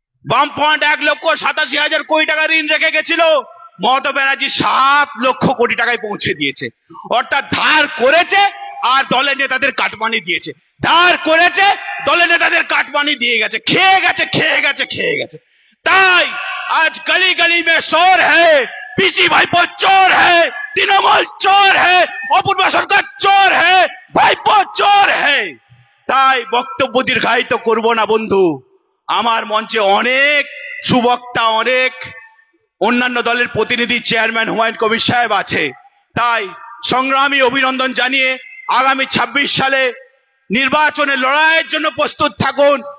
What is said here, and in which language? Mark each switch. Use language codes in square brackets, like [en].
[bn] বামফ্রন্ট 1,87,000 কোটি টাকা ঋণ রেখে গেছিল, মমতা ব্যানার্জি 7 লক্ষ কোটি টাকায় পৌঁছে দিয়েছে। অর্থাৎ ধার করেছে আর দলের নেতাদের কাটমানি দিয়েছে, ধার করেছে, দলের নেতাদের কাটমানি দিয়ে গেছে, খেয়ে গেছে, খেয়ে গেছে, খেয়ে গেছে। [hi] তাই आज गली गली में शोर है, पीसी भाईपो चोर है, तृणमूल चोर है, অপূর্ব সরকার চোর है, ভাইপো চোর है। [bn] তাই বক্তব্য দীর্ঘায়িত করব না বন্ধু, আমার মঞ্চে অনেক সুবক্তা, অনেক অন্যান্য দলের প্রতিনিধি, চেয়ারম্যান হুমায়ুন কবির সাহেব আছে। তাই সংগ্রামী অভিনন্দন জানিয়ে আগামী 26 সালে নির্বাচনে লড়াইয়ের জন্য প্রস্তুত থাকুন।